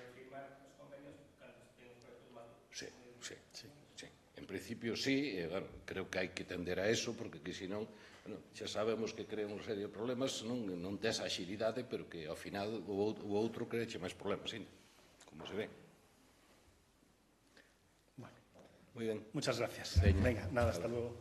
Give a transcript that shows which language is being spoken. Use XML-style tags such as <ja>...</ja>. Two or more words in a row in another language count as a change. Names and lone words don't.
<es>Sí.</es> <gl>En principio, sí, creo que hai que tender a eso, porque que senón, xa sabemos que crea unha serie de problemas, non tes a axilidade, pero que ao final o outro creeche máis problemas, como se ve.</gl> <es>Bueno. Muy ben. Muchas gracias. Venga, nada, hasta luego.</es>